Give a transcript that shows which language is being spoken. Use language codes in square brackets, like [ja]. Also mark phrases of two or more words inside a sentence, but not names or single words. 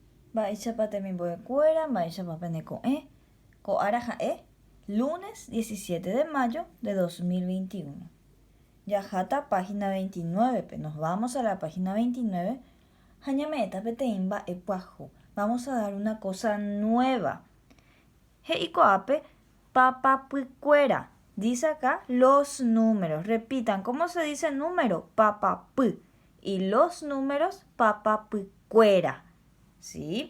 [gn] Mba'éichapa temimbo'ekuéra, mba'éichapa peneko'ẽ, ko'ára ha'e, [es] lunes 17 de mayo de 2021. Yahata página 29, nos vamos a la página 29. [gn] Hañame'ẽta peteĩ mba'epuahu. [es] Vamos a dar una cosa nueva. [gn] He'iko'ápe papapykuéra. [es] Dice acá los números. Repitan, ¿cómo se dice número? Papapy. Y los números papapykuéra. ¿Sí?